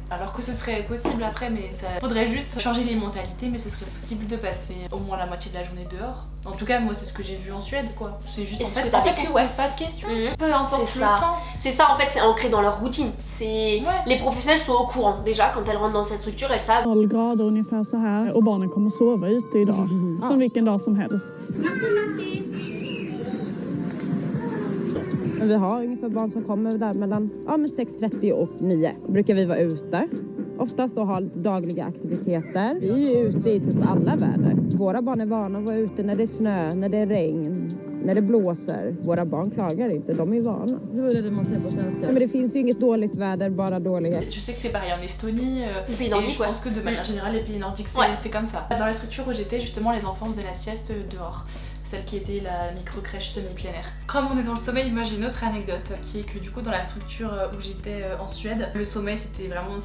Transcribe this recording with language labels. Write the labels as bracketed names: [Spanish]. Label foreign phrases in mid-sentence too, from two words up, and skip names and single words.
[French] alors que ce serait possible après, mais ça faudrait juste changer les mentalités, mais ce serait possible de passer au moins la moitié de la journée dehors. En tout cas, moi, c'est ce que j'ai vu en Suède, quoi. C'est juste Et en c'est ce fait, que t'as en fait, vécu, on se ouais. pose pas de questions. Mhm. Peu importe C'est le ça. temps. C'est ça, en fait, c'est ancré dans leur routine. C'est... Ouais. Les professionnels sont au courant. Déjà, quand elles rentrent dans cette structure, elles savent. [Swedish] 0 grader ungefär så här och barnen kommer sova ute idag. Som vilken dag som helst. Vi har ungefär barn som kommer där mellan 6:30 och 9. Brukar vi vara ute. Oftast då ha lite dagliga aktiviteter. Vi är ju ute i typ alla väder. Våra barn är vana att vara ute när det är snö, när det är regn, när det blåser. Våra barn klagar inte, de är vana. Hur är det man säger på svenska? Men det finns ju inget dåligt väder, bara dålighet. [French] Je sais que c'est pareil en Estonie. Les pays Et nordiques, je ouais. pense que de manière générale, les pays nordiques, Ouais. c'est comme ça. Dans la structure où j'étais, justement, les enfants faisaient la sieste dehors. Celle qui était la micro-crèche semi-plein air. Comme on est dans le sommeil, moi j'ai une autre anecdote qui est que du coup dans la structure où j'étais en Suède, le sommeil c'était vraiment...